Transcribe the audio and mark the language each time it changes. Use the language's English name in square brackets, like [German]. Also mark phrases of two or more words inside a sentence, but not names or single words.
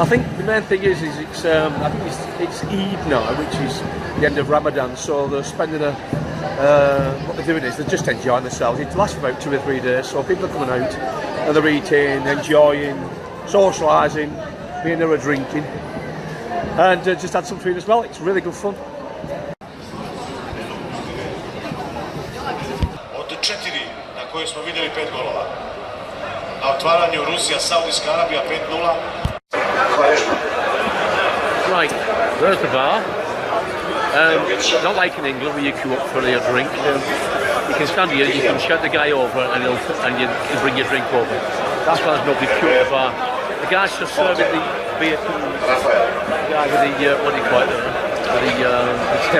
[English] I think the main thing is it's I think it's Eid now, which is the end of Ramadan. So they're spending what they're doing is they're just enjoying themselves. It lasts for about 2 or 3 days. So people are coming out and they're eating, enjoying, socialising, being there, drinking, and just had some food as well. It's really good fun. [Bosnian] Od 4 na kojoj smo vidjeli 5 golova. Na otvaranju Rusija, Saudijska Arabija 5-0. [English] Right, there's the bar. Not like in England where you queue up for a drink. You can stand here, you can shout the guy over and he'll bring your drink over. That's why there's nobody queuing at the bar. The guy's just serving the beer to the guy with the, what do you call it, the till.